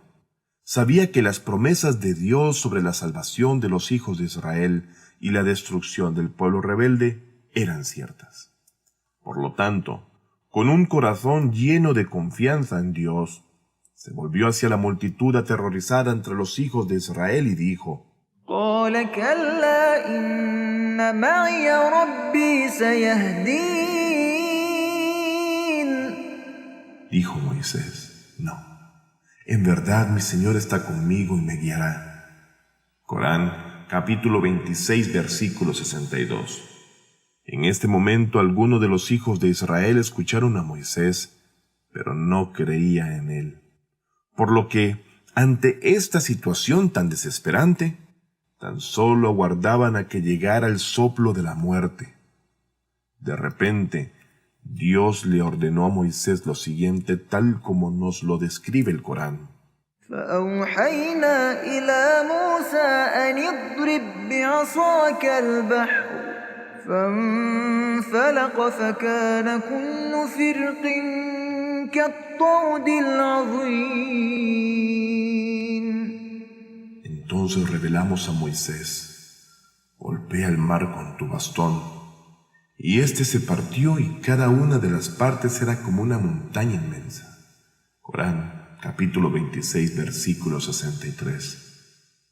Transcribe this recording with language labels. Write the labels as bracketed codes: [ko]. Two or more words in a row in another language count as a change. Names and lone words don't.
[es] Sabía que las promesas de Dios sobre la salvación de los hijos de Israel y la destrucción del pueblo rebelde eran ciertas. Por lo tanto, con un corazón lleno de confianza en Dios, se volvió hacia la multitud aterrorizada entre los hijos de Israel y dijo: [ar] قال كلا إن معي ربي سيهدين. [es] Dijo Moisés: no, en verdad mi Señor está conmigo y me guiará. Corán, capítulo 26, versículo 62. En este momento algunos de los hijos de Israel escucharon a Moisés, pero no creían en él. Por lo que, ante esta situación tan desesperante, tan solo aguardaban a que llegara el soplo de la muerte. De repente, Dios le ordenó a Moisés lo siguiente, tal como nos lo describe el Corán. [ar] فأوحينا إلى موسى أن اضرب بعصاك البحر فانفلق فكان كل فرق كالطود العظيم. [es] Entonces revelamos a Moisés: golpea el mar con tu bastón. Y éste se partió y cada una de las partes era como una montaña inmensa. Corán, capítulo 26, versículo 63.